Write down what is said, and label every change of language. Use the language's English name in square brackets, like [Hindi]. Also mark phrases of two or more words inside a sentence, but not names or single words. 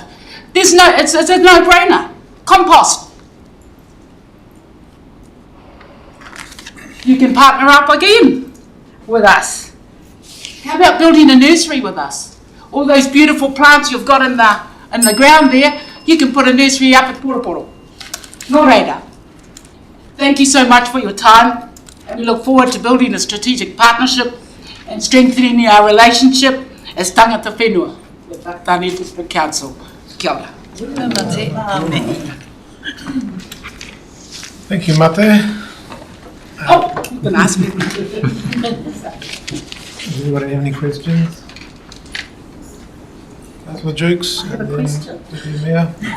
[English] It's a no-brainer. Compost. You can partner up again with us. How about building a nursery with us? All those beautiful plants you've got in the ground there, you can put a nursery up at Poroporo. [Māori] No reira. [English] Thank you so much for your time, and we look forward to building a strategic partnership and strengthening our relationship as [Māori] tangata whenua [English] with Whakatane District Council. [Māori] Kia ora. [English] Thank you, Mate. Oh, you can ask me. Does anybody have any questions? Councillor Jukes? I have a question. Miar?